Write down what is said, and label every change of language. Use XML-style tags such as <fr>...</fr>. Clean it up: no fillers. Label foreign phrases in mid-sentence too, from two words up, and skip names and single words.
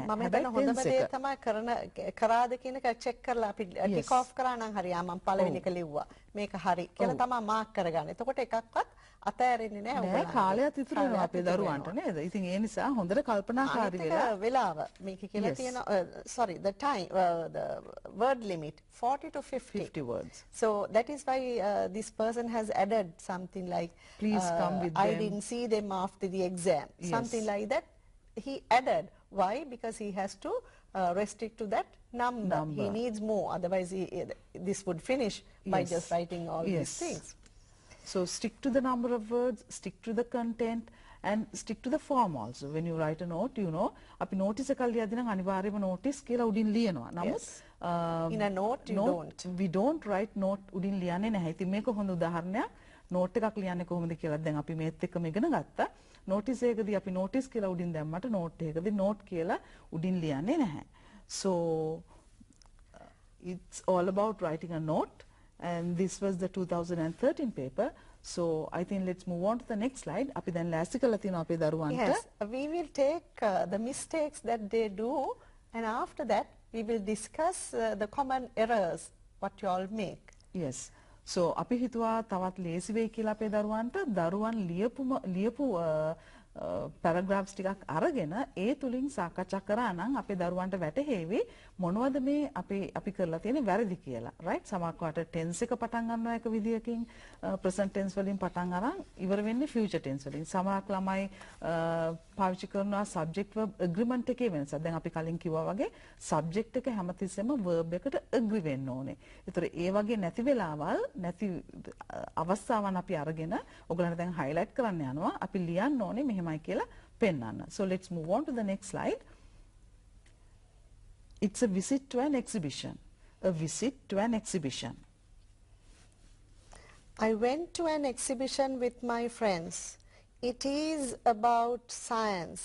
<si>මම හිතන හොඳම දේ තමයි කරාද කියන එක check කරලා අපි</si> <en>tick off</en> <si>කරා නම් හරි. මම පළවෙනි එක ලිව්වා. මේක හරි කියලා තමයි mark කරගන්න. එතකොට එකක්වත් අතෑරෙන්නේ නැහැ නෑ ඔයගොල්ලෝ. කාලයක් ඉතුරු වෙනවා අපේ දරුවන්ට නේද? ඉතින් ඒ නිසා හොඳට කල්පනාකාරී වෙලා වෙලාව මේක කියලා Yes. තියෙන</si> <en>sorry the time the word limit 40 to 50. 50 words. So that is why this person has added something like Please come with I them. didn't see them after the exam. Yes. Something like that he added. Why? Because he has to restrict to that number. He Number. needs more, otherwise this would finish by Yes. just writing all Yes. these things. So stick to the number of words, stick to the content, and stick to the form also. When you write a note, you know,</en> <si>අපි notice එකක් ලියද්දී නම් අනිවාර්යයෙන්ම notice කියලා උඩින් ලියනවා. නමුත්</si> <en>Yes. In a note, you don't. we don't write note</en> <si>උඩින් ලියන්නේ නැහැ. ඉතින් මේක හොඳ උදාහරණයක්. note එකක් ලියන්නේ කොහොමද කියලා දැන් අපි මේත් එක්කම ඉගෙන ගත්තා. notice එකකදී අපි notice කියලා උඩින් දැම්මට note එකකදී note කියලා උඩින් ලියන්නේ නැහැ.</si> <en>So it's all about writing a note, and this was the 2013 paper. So I think let's move on to the next slide.</en> <si>අපි දැන් ලෑස්ති කරලා තියෙනවා අපේ දරුවන්ට.</si> <en>Yes, we will take the mistakes that they do, and after that we will discuss the common errors what you all make.</en> <si>Yes. So අපි හිතුවා තවත් ලේසි වෙයි කියලා අපේ දරුවන්ට දරුවන් ලියපු paragraphs ටිකක් අරගෙන ඒ තුලින් සාකච්ඡා කරා නම් අපේ දරුවන්ට වැටහෙවි මොනවද මේ අපි කරලා තියෙන වැරදි කියලා. right? සමහරවිට tense එක පටන් ගන්නවා එක විදියකින්</si> <en>present tense</en> <si>වලින් පටන් අරන් ඉවර වෙන්නේ</si> <en>future tense</en> <si>වලින්. සමහරක් ළමයි පාවිච්චි කරනවා</si> <en>subject verb agreement</en> <si>එකේ වෙනසක්. දැන් අපි කලින් කිව්වා වගේ subject එක හැමතිස්සෙම verb එකට agree වෙන්න ඕනේ. ඒතර ඒ වගේ නැති වෙලාවල් නැති අවස්ථාවන් අපි අරගෙන ඔයගලන්ට දැන් highlight කරන්න යනවා. අපි ලියන්න ඕනේ මෙහෙමයි කියලා පෙන්නන්න.</si> <en>So let's move on to the next slide. It's a visit to an exhibition. A visit to an exhibition. I went to an exhibition with my friends. It is about science.</en>